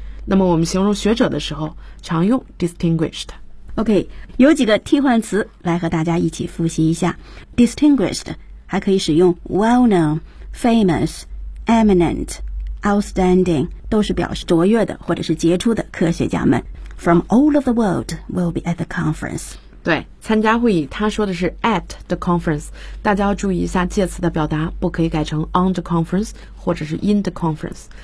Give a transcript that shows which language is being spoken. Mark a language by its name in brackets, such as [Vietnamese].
[Chinese] 那么我们形容学者的时候常用 [English] distinguished. [Chinese] OK, 有几个替换词来和大家一起复习一下。 Distinguished 还可以使用 [English] well-known, famous, eminent, outstanding, [Chinese] 都是表示卓越的或者是杰出的科学家们。 [English] From all of the world will be at the conference. [Chinese] 对，参加会议他说的是 [English] at the conference, [Chinese] 大家要注意一下介词的表达，不可以改成 [English] on the conference [Chinese] 或者是 [English] in the conference.